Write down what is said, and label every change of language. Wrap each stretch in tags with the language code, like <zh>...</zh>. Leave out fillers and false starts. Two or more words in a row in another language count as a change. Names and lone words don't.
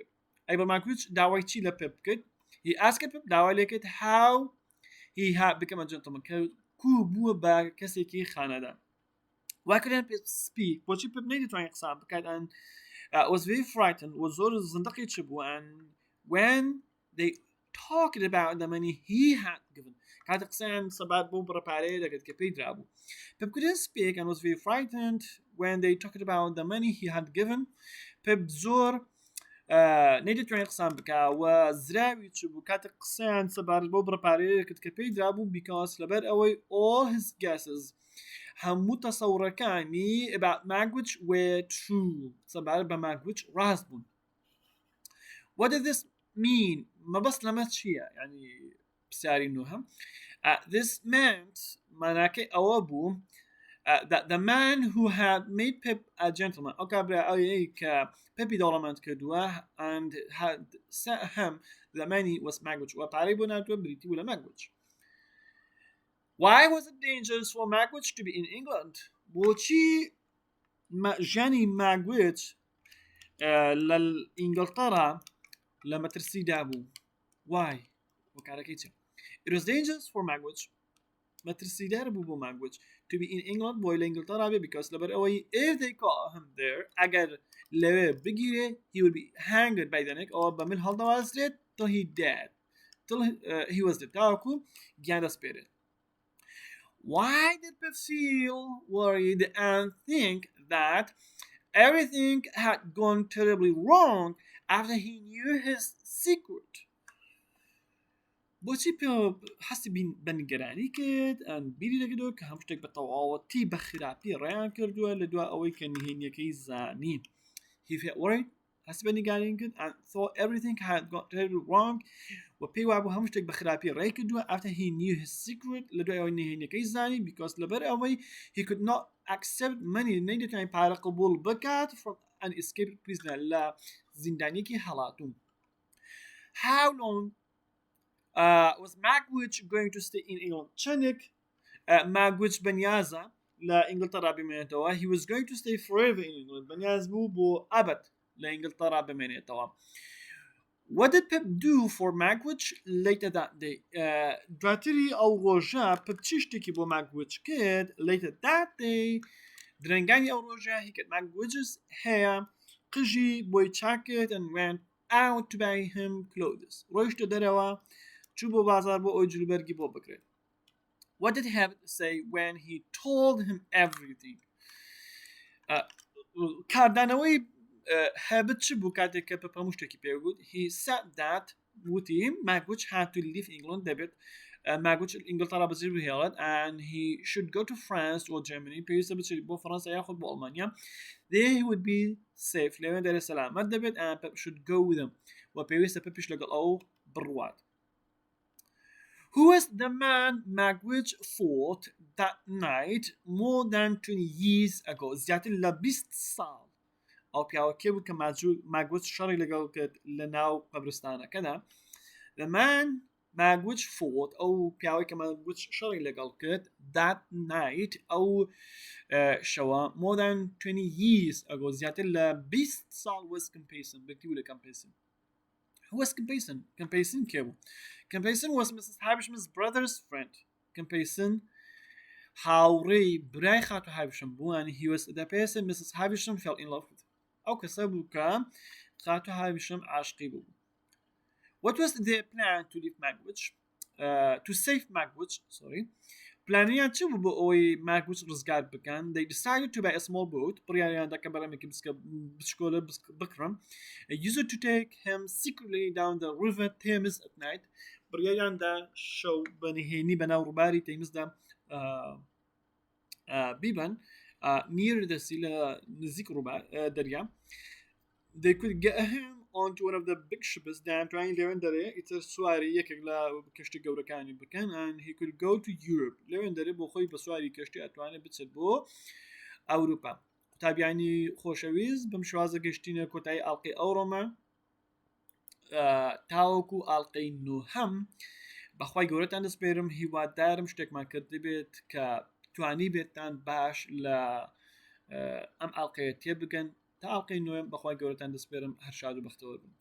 <ckb>ئەیبڵ ماگوچ داوای چی لە پپ کرد.</ckb> <en>He asked Pip</en> <ckb>داوای لێ کرد</ckb> <en>how he had become a gentleman</en> <ckb>کو بووە بە کەسێکی خانەدان.</ckb> <en>Why couldn't Pip speak?</en> <ckb>بۆچی پپ نەیدەتوانێت قسان بکات</ckb> <en>and was very frightened</en> <ckb>و زۆر زندقی چ بوو</ckb> <en>and when they talked about the money he had given</en> <ckb>کاتێک قسەیان سەبات بۆ بڕەپارەیە دەکرد کە پێی درابوو.</ckb> <en>Pip couldn't speak and was very frightened when they talked about the money he had given.</en> <ckb>Pip زۆر نەیدەتوانێت قسان بکە و زراوی چ بوو کاتێک قسەیان سەبارەت بۆ بڕەپارەیە دەکرد کە پێی درابوو because لەبەر ئەوەی</ckb> <en>all his guesses</en> <ckb>هەموو تەسەوڕەکانی</ckb> <en>about Magwitch were true</en> <ckb>سەبارەت بە Magwitch ڕاست بوون.</ckb> <en>What did this mean?</en> <ckb>مەبەست لەمە چییە؟ یعنی پرسیاری نوێهەم.</ckb> <en>This meant</en> <ckb>ماناکەی ئەوە بوو</ckb> <en>that the man who had made Pip a gentleman</en> <ckb>ئەو کابرا ئەوەی کە پێپی دەوڵەمەند کردووە</ckb> <en>and had sent him the money was Magwitch</en> <ckb>و پارەی بۆ ناتوە بریتی بوو لە</ckb> <en>Magwitch. Why was it dangerous for Magwitch to be in England?</en> <ckb>بۆچی ژیانی Magwitch لە ئینگلتەرا لە مەترسیدا بوو. Why? وەکارەکەی چێ.</ckb> <en>It was dangerous for Magwitch</en> <ckb>مەترسیدار بوو بۆ Magwitch</ckb> <en>to be in England</en> <ckb>بۆی لە ئینگلتەرا بێ</ckb> <en>because</en> <ckb>لەبەر ئەوەی</ckb> <en>if they caught him there</en> <ckb>ئەگەر لەوێ بگیرێ</ckb> <en>he would be hanged by the neck</en> <ckb>ئەوە بە من هەڵدەوازرێت</ckb> <en>till he dead till he was dead</en> <ckb>تاوەکو گیان دەسپێرێت.</ckb> <en>Why did Pip feel worried and think that everything had gone terribly wrong after he knew his secret?</en> <ckb>بۆچی پێ هەستی بە نیگەرانی کرد ئەن بیری دەکردەوە کە هەموو شتێک بە تەواوەتی بە خراپی ڕێیان کردووە لە دوای ئەوەی کە نهێنیەکەی زانی.</ckb> <en>He felt worried</en> <ckb>هەستی بە نیگەرانی کرد</ckb> <en>and thought everything had gone terribly wrong</en> <ckb>و پێی وابوو هەموو شتێک بە خراپی ڕێ کردووە</ckb> <en>after he knew his secret</en> <ckb>لە دوای ئەوەی نهێنیەکەی زانی because لەبەر ئەوەی</ckb> <en>he could not accept money</en> <ckb>نەیدەتوانێت پارە قبول بکات</ckb> <en>from an escaped prisoner</en> <ckb>لە زیندانێکی هەڵاتوو.</ckb> <en>How long was Magwitch going to stay in England?</en> <ckb>چەندێک Magwitch بەنیازە لە ئینگلتەرا بمێنێتەوە.</ckb> <en>He was going to stay forever in England.</en> <ckb>بەنیاز بوو بۆ ئەبەد لە ئینگلتەرا بمێنێتەوە.</ckb> <en>What did Pip do for Magwitch later that day?</en> <ckb>دواتری ئەو ڕۆژە Pip چی شتێکی بۆ Magwitch کرد</ckb> <en>later that day</en> <ckb>درەنگانی ئەو ڕۆژە</ckb> <en>he got Magwitch's hair</en> <ckb>قژی بۆی چاکرد</ckb> <en>and went out to buy him clothes.</en> <ckb>ڕۆیشتە دەرەوە چوو بۆ بازار بۆ ئەوی جلوبەرگی بۆ بکرێت.</ckb> <en>What did he say when he told him everything?</en> <ckb>کاردانەوەی هەبت چ بوو کاتێک کە پپ هەموو شتێکی پێگوت.</ckb> <en>He said that وتی Magwitch had to leave England</en> <ckb>دەبێت Magwitch ئینگلتەرا بەجێ بهێڵێت</ckb> <en>and he should go to France or Germany</en> <ckb>پێویستە بچێت بۆ فەڕەنسا یاخود بۆ ئەڵمانیا.</ckb> <en>There he would be safe</en> <ckb>لەوێن دەرە سەلامەت دەبێت</ckb> <en>and Pip should go with him</en> <ckb>و پێویستە پپیش لەگەڵ ئەو بڕوات.</ckb> <en>Who was the man Magwitch fought that night more than 20 years ago?</en> <ckb>زیاتر لە 20 ساڵ ئەو پیاوەکێ بوو کە Magwitch شەڕی لەگەڵ کرد لە ناو قەبرستانەکەدا.</ckb> <en>The man Magwitch fought</en> <ckb>ئەو پیاوەی کە Magwitch شەڕی لەگەڵ کرد</ckb> <en>that night</en> <ckb>ئەو شەوە</ckb> <en>more than 20 years ago</en> <ckb>زیاتر لە 20 ساڵ</ckb> <en>was Compeyson</en> <ckb>بکتیبوو لە Compeyson.</ckb> <en>Who was Compeyson? Compeyson</en> <ckb>کێ بوو؟</ckb> <en>Compeyson was Mrs. Havisham's brother's friend.</en> <ckb>Compeyson هاوڕێی برای خاتو Havisham بوو</ckb> <en>and he was the person Mrs. Havisham fell in love with.</en> <ckb>ئەو کەسە بوو کە خاتو Havisham عاشقی بوو.</ckb> <en>What was their plan to leave Magwitch? To save Magwitch, sorry.</en> <ckb>پلانیان چی بوو بۆ ئەوەی Magwitch ڕزگار بکەن؟</ckb> <en>They decided to buy a small boat.</en> <ckb>بڕیاریان دا کە بەرەمێکی بچکۆلە بکڕن.</ckb> <en>Use it to take him secretly down the river Thames at night.</en> <ckb>بڕیاریان دا شەو بەنهێنی بەناو ڕووباری تەیمزدا بیبن</ckb> <en>near the sea</en> <ckb>لە نزیک دەریا.</ckb> <en>They could get him onto one of the big ships</en> <ckb>دەیانتوانی لەوێن دەرێ ئیتر سواری یەکێک لە کەشتی گەورەکانی بکەن</ckb> <en>and he could go to Europe.</en> <ckb>لەوێن دەرێ بۆ خۆی بە سواری کەشتی ئەتوانێت بچێت بۆ ئەوروپا. قوتابیانی خۆشەویست بەم شێوازە گەشتینە کۆتایی ئاڵقەی ئەوڕۆمە تاوەکو ئاڵقەی نۆهەم. بەخوای گەورەتان دەسپێرم هیوادارم شتێکمان کرد بێت کە توانی بێتتان باش لە ئەم ئاڵقەیە تێبگەن تا ئاڵقەی نۆیەم بەخوای گەورەتان دەسپێرم هەر شاد و بەختەوە بن.</ckb>